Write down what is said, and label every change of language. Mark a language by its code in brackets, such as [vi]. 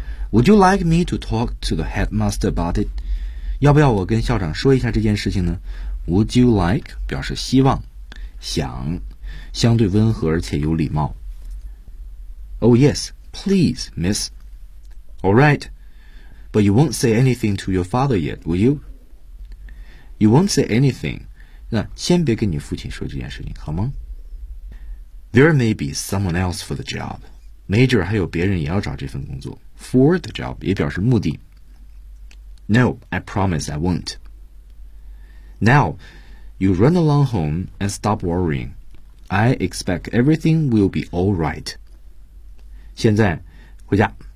[en] Would you like me to talk to the headmaster about it? [zh] 要不要我跟校长说一下这件事情呢？ [en] Would you like [zh] 表示希望，想，相对温和而且有礼貌。 [en] Oh yes, please, miss. All right, but you won't say anything to your father yet, will you? You won't say anything. [zh] 那先别跟你父亲说这件事情，好吗？ [en] There may be someone else for the job. [zh] Major 还有别人也要找这份工作。 [en] For the job [zh] 也表示目的。 [en] No, I promise I won't. Now, you run along home and stop worrying. I expect everything will be all right. [zh] 现在回家。